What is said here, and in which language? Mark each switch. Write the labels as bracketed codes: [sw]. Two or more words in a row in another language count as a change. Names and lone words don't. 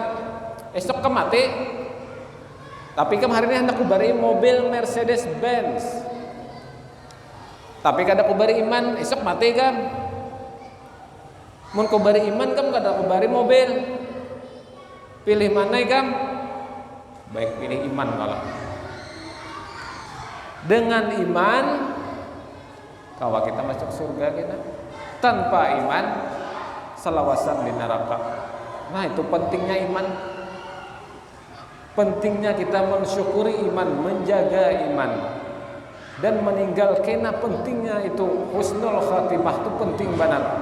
[id] Esok kamu mati. Tapi kamu hari ini hendak kubari mobil Mercedes Benz. [bjn] Tapi kada kubari iman, esok mati kam. Mun kubari iman kamu kada kubari mobil. Pilih mana ya kam? [id] Baik pilih iman kalau. [bjn] Dengan iman kawa kita masuk surga kita. Tanpa iman selawasan di neraka. [id] Nah itu pentingnya iman. Pentingnya kita mensyukuri iman, menjaga iman, dan meninggal kena pentingnya itu [ar] حسن الخاتمة [id] itu penting banget.